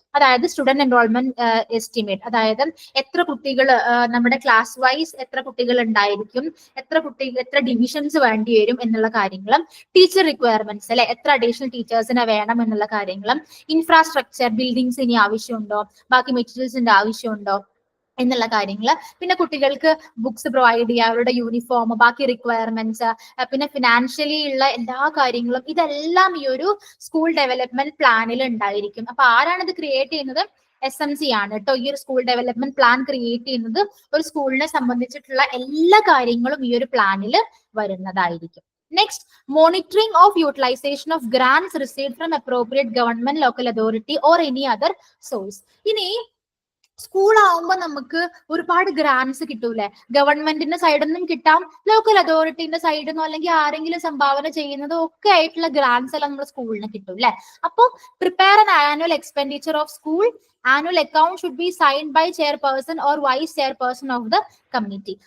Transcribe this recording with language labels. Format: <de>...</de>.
<ml>അതായത് student enrolment estimate, അതായത് എത്ര കുട്ടികൾ നമ്മുടെ ക്ലാസ് വൈസ് എത്ര കുട്ടികൾ ഉണ്ടായിരിക്കും, എത്ര ഡിവിഷൻസ് വേണ്ടി വരും എന്നുള്ള കാര്യങ്ങളും, ടീച്ചർ റിക്വയർമെന്റ്സ് അല്ലെ, എത്ര അഡീഷണൽ ടീച്ചേഴ്സിനെ വേണം എന്നുള്ള കാര്യങ്ങളും, ഇൻഫ്രാസ്ട്രക്ചർ, ബിൽഡിങ്സ് ഇനി ആവശ്യമുണ്ടോ, ബാക്കി മെറ്റീരിയൽസിന്റെ ആവശ്യമുണ്ടോ എന്നുള്ള കാര്യങ്ങൾ, പിന്നെ കുട്ടികൾക്ക് ബുക്സ് പ്രൊവൈഡ് ചെയ്യുക, അവരുടെ യൂണിഫോം, ബാക്കി റിക്വയർമെന്റ്സ്, പിന്നെ ഫിനാൻഷ്യലി ഉള്ള എല്ലാ കാര്യങ്ങളും, ഇതെല്ലാം ഈ ഒരു സ്കൂൾ ഡെവലപ്മെന്റ് പ്ലാനിൽ ഉണ്ടായിരിക്കും. അപ്പൊ ആരാണ് ഇത് ക്രിയേറ്റ് ചെയ്യുന്നത്? SMC ആണ് കേട്ടോ. ഈ ഒരു സ്കൂൾ ഡെവലപ്മെന്റ് പ്ലാൻ ക്രിയേറ്റ് ചെയ്യുന്നത് ഒരു സ്കൂളിനെ സംബന്ധിച്ചിട്ടുള്ള എല്ലാ കാര്യങ്ങളും ഈ ഒരു പ്ലാനിൽ വരുന്നതായിരിക്കും.</ml> <en>Next, monitoring of utilization of grants received from appropriate government, local authority or any other source.</en> <ml>ഇനി സ്കൂൾ ആവുമ്പോൾ നമുക്ക് ഒരുപാട് ഗ്രാൻസ് കിട്ടൂലേ? ഗവൺമെന്റിന്റെ സൈഡിൽ നിന്നും കിട്ടാം, ലോക്കൽ അതോറിറ്റിന്റെ സൈഡിൽ നിന്നോ അല്ലെങ്കിൽ ആരെങ്കിലും സംഭാവന ചെയ്യുന്നതോ ഒക്കെ ആയിട്ടുള്ള ഗ്രാൻസ് എല്ലാം നമ്മുടെ സ്കൂളിന് കിട്ടും അല്ലെ.</ml> <en>അപ്പോൾ prepare an annual expenditure of school. Annual account should be signed by chairperson or vice chairperson of the committee.</en>